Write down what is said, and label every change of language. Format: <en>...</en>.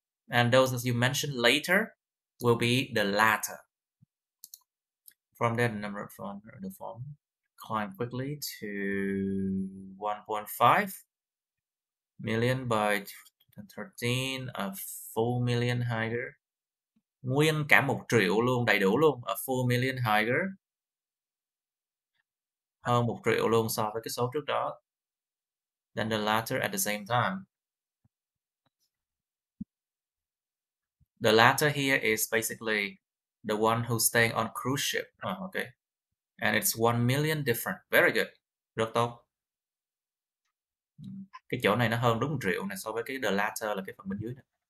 <en>And those that you mentioned later will be the latter. From there, the number of the form climb quickly to 1.5 million by 2013, a full million higher.</en> <vi>Nguyên cả 1 triệu luôn, đầy đủ luôn,</vi> <en>a full million higher.</en> <vi>Hơn 1 triệu luôn so với cái số trước đó.</vi> <en>Then the latter at the same time. The latter here is basically the one who's staying on cruise ship. Okay. And it's 1 million different. Very good.</en> <vi>Rất tốt. Cái chỗ này nó hơn đúng 1 triệu này so với cái the latter là cái phần bên dưới này.</vi>